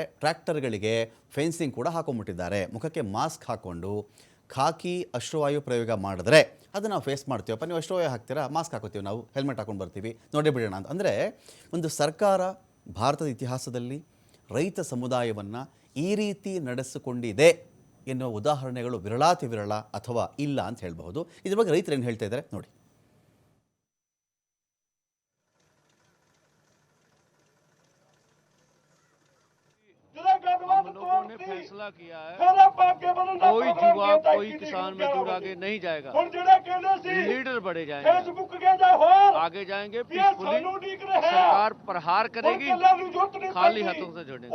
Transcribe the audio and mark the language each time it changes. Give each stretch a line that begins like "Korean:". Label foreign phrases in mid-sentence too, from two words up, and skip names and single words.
Kannada: ಟ್ರ್ಯಾಕ್ಟರ್ಗಳಿಗೆ ಫೆನ್ಸಿಂಗ್ ಕೂಡ ಹಾಕೊಂಡ್ಬಿಟ್ಟಿದ್ದಾರೆ. ಮುಖಕ್ಕೆ ಮಾಸ್ಕ್ ಹಾಕ್ಕೊಂಡು ಖಾಕಿ ಅಶ್ರುವಾಯು ಪ್ರಯೋಗ ಮಾಡಿದ್ರೆ ಅದನ್ನು ನಾವು ಫೇಸ್ ಮಾಡ್ತೀವಪ್ಪ, ನೀವು ಅಶ್ರುವಾಯು ಹಾಕ್ತೀರಾ, ಮಾಸ್ಕ್ ಹಾಕೋತೀವಿ, ನಾವು ಹೆಲ್ಮೆಟ್ ಹಾಕೊಂಡು ಬರ್ತೀವಿ, ನೋಡೇ ಬಿಡೋಣ ಅಂತ. ಅಂದರೆ ಒಂದು ಸರ್ಕಾರ ಭಾರತದ ಇತಿಹಾಸದಲ್ಲಿ ರೈತ ಸಮುದಾಯವನ್ನು ಈ ರೀತಿ ನಡೆಸಿಕೊಂಡಿದೆ ಎನ್ನುವ ಉದಾಹರಣೆಗಳು ವಿರಳಾತಿ ವಿರಳ ಅಥವಾ ಇಲ್ಲ ಅಂತ ಹೇಳಬಹುದು. ಇದ್ರ ಬಗ್ಗೆ ರೈತರು ಏನು ಹೇಳ್ತಾ ಇದ್ದಾರೆ ನೋಡಿ.
Hindi: लोगों ने फैसला किया है कोई युवा कोई किसान मजदूर आगे नहीं जाएगा, लीडर बढ़े जाएंगे, आगे जाएंगे, पीसफुली सरकार प्रहार करेगी, खाली हाथों से जुड़ेंगे।